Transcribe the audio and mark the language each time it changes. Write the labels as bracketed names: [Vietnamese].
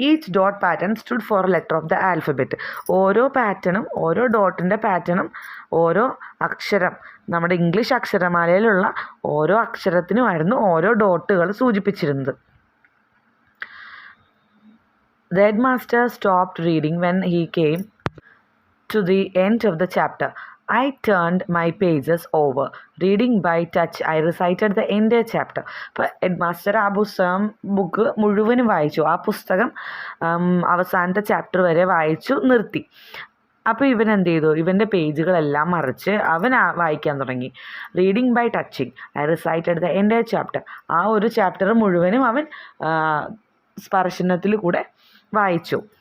[English] Each dot pattern stood for a letter of the alphabet. [Malayalam] ഓരോ പാറ്റേണും, ഓരോ ഡോട്ടിൻ്റെ പാറ്റേണും ഓരോ അക്ഷരം, നമ്മുടെ ഇംഗ്ലീഷ് അക്ഷരമാലയിലുള്ള ഓരോ അക്ഷരത്തിനുമായിരുന്നു ഓരോ ഡോട്ടുകൾ സൂചിപ്പിച്ചിരുന്നത്. [English] The headmaster stopped reading when he came to the end of the chapter. I turned my pages over. Reading by touch, I recited the entire chapter. [Malayalam] അപ്പോൾ ഹെഡ് മാസ്റ്റർ ആ ബുക്ക് മുഴുവനും വായിച്ചു. ആ പുസ്തകം അവസാനത്തെ ചാപ്റ്റർ വരെ വായിച്ചു നിർത്തി. അപ്പോൾ ഇവൻ എന്ത് ചെയ്തു, ഇവൻ്റെ പേജുകളെല്ലാം മറിച്ച് അവൻ വായിക്കാൻ തുടങ്ങി. [English] Reading by touching I recited the entire chapter. [Malayalam] ആ ഒരു ചാപ്റ്റർ മുഴുവനും അവൻ സ്പർശനത്തിൽ കൂടെ വായിച്ചു.